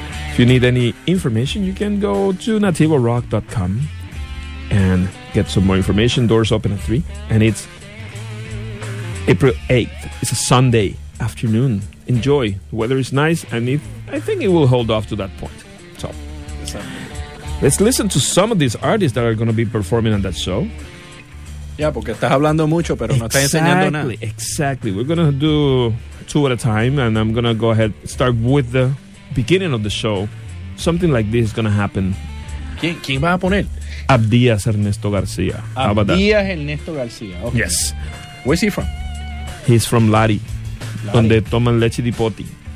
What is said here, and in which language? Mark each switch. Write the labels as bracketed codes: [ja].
[en] If you need any information, you can go to nativarock.com and get some more information. Doors open at 3, and it's April 8th. It's a Sunday afternoon. Enjoy. The weather is nice, and I think it will hold off to that point. So, let's listen to some of these artists that are going to be performing on that show. [es] Yeah, porque estás hablando mucho, pero no estás enseñando nada. [en] Exactly. We're going to do two at a time, and I'm going to go ahead start with the beginning of the show. Something like this is going to happen. [es] ¿Quién va a poner? Abdias Ernesto Garcia. [en] Okay. Yes. Where's he from? He's from [es] Lari, donde toman leche de poti.